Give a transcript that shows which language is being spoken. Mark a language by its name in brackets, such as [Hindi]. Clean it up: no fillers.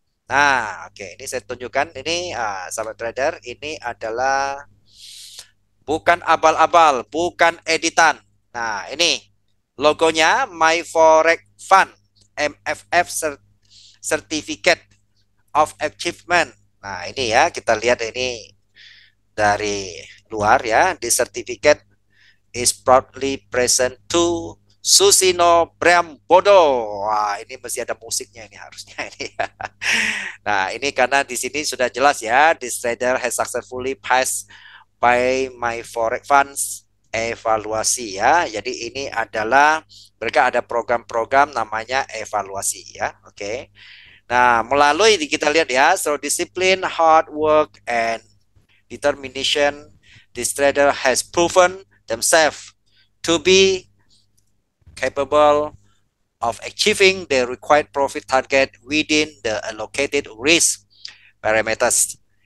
[Indonesian] Nah, oke, ini saya tunjukkan. Ini sahabat trader, ini adalah bukan abal-abal, bukan editan. Nah, ini logonya My Forex Fund MFF Certificate of Achievement. Nah, ini ya, kita lihat ini dari luar ya. [English] The certificate is proudly present to Susino Priambodo. [Indonesian] Wah, ini masih ada musiknya ini harusnya ini. Nah, ini karena di sini sudah jelas ya, [English] this trader has successfully passed by My Forex Funds [Indonesian] evaluasi ya. Jadi ini adalah mereka ada program-program namanya evaluasi ya. Oke. Nah, melalui kita lihat ya, [English] so discipline, hard work, and determination, this trader has proven themselves to be capable of achieving the required profit target within the allocated risk parameters.